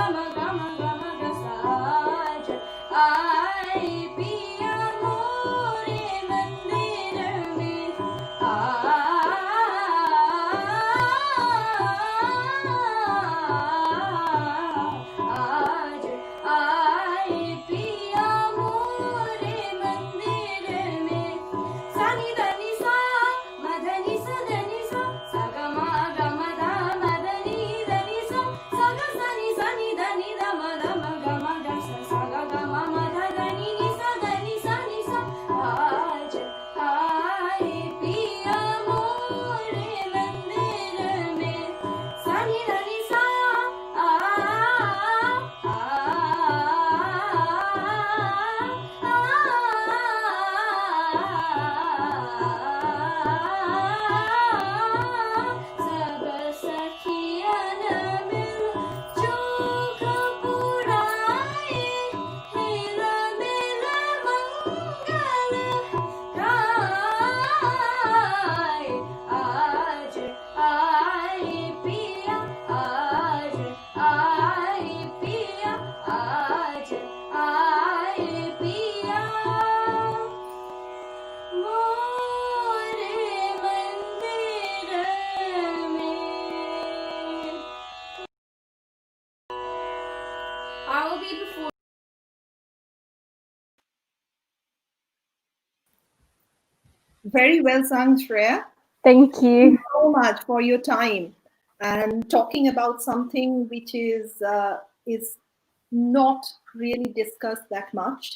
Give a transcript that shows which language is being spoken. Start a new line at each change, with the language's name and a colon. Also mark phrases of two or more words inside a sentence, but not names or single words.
Hindi: gama gama gasa आए पिया मोरे मंदिर में आज आए पिया मोरे मंदिर में सनि धनि सा मधनि सा धनि सा ग म ध मधनि धनि सा ग सनि सनि धनि ध म ग म ग स ग ग म म ध धनि नि सा धनि सा नि सा आज आए पिया मोरे मंदिर में सनि धनि सा सब सखियन मिल चोख पुराए हिल मिल मंगल गाए आज आए पिया आज आए पिया आज आए पिया मोरे मंदिर में
English: I will be before Very well sung, Shreya. Thank Thank you you. so much for your time and talking about something which is not really discussed that much.